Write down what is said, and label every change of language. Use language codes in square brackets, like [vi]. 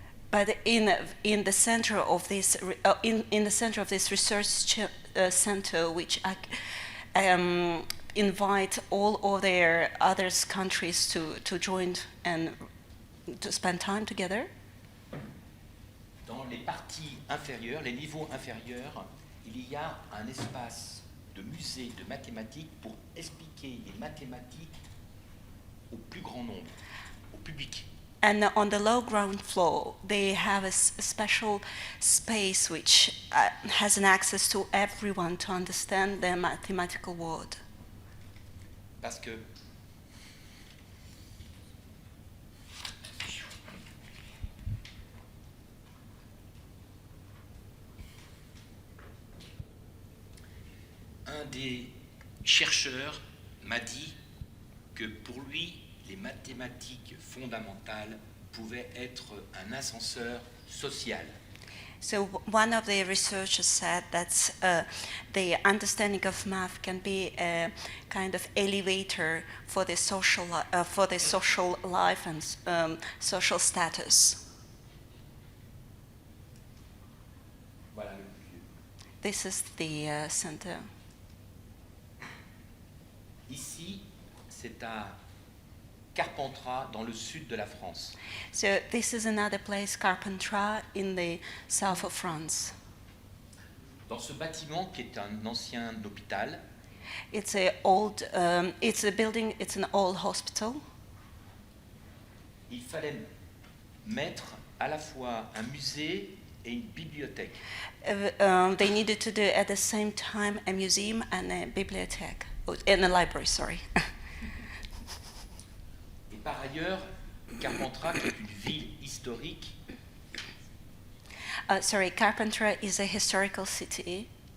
[en] but in the center of this in the center of this research center, which invite all of their other countries to join and to spend time together. [fr] les parties inférieures, les niveaux inférieurs, il y a un espace de musée de mathématiques pour expliquer les mathématiques au plus grand nombre, au public. [en] And on the low ground floor, they have a special space which has an access to everyone to understand the mathematical world. [fr] Parce que un des chercheurs m'a dit que pour lui, les mathématiques fondamentales pouvaient être un ascenseur social. [en] So one of the researchers said that the understanding of math can be a kind of elevator for the social life and social status. [fr] Voilà le plus vieux. [en] This is the center. [fr] Ici, c'est à Carpentras, dans le sud de la France. [en] So this is another place, Carpentras, in the south of France. [fr] Dans ce bâtiment qui est un ancien hôpital, [en] It's a building. It's an old hospital. [fr] il fallait mettre à la fois un musée et une bibliothèque. [en] They needed to do at the same time a museum and a bibliothèque, and a library. Sorry. [fr] Et par ailleurs, Carpentras, qui est une ville historique, [en] Carpentras is a historical city.